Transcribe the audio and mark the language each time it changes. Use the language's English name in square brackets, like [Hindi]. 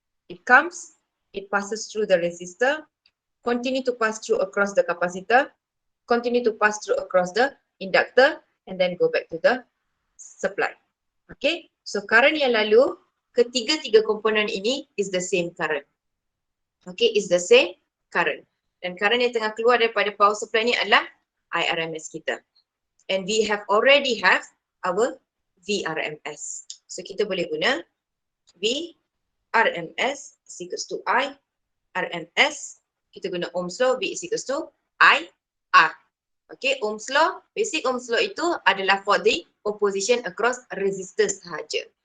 [English] It comes, it passes through the resistor, continue to pass through across the capacitor, continue to pass through across the inductor, and then go back to the supply. [Malay] Okay, so current yang lalu, ketiga-tiga komponen ini [English] is the same current. Okay, is the same current. [Malay] Dan current yang tengah keluar daripada power supply ni adalah IRMS kita. [English] And we have already have our VRMS. [Malay] So kita boleh guna VRMS [English] is equals to [Malay] I RMS. [English] Kita guna Ohm's law, V is equals to I R. Okay, Ohm's law, basic Ohm's law [Malay] itu adalah [English] for the opposition across resistors sahaja.